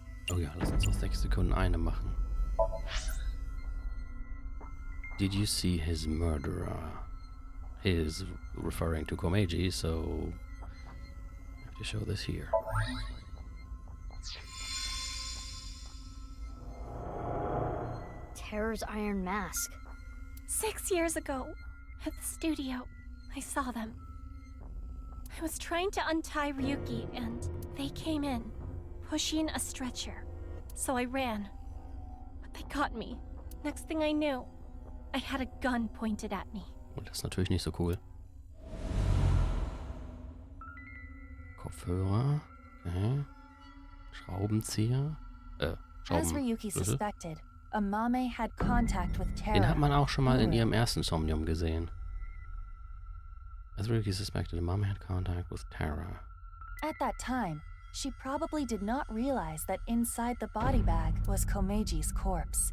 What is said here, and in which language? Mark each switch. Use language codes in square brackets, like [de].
[de] Oh ja, lass uns aus 6 Sekunden eine machen. [en] Did you see his murderer? His referring to Komeiji, so I have to show this here. Terror's iron mask. 6 years ago, at the studio, I saw them. I was trying to untie Ryuki, and they came in, pushing a stretcher. So I ran. But they got me. Next thing I knew, I had a gun pointed at me. [de] Und das ist natürlich nicht so cool. Kopfhörer. Okay. Schraubenzieher. [en] As Ryuki suspected, Amame had contact with Terra. [de] Den hat man auch schon mal in ihrem ersten Somnium gesehen. [en] As Ryuki suspected, Amame had contact with Terra. At that time, she probably did not realize that inside the body bag was Komeiji's corpse.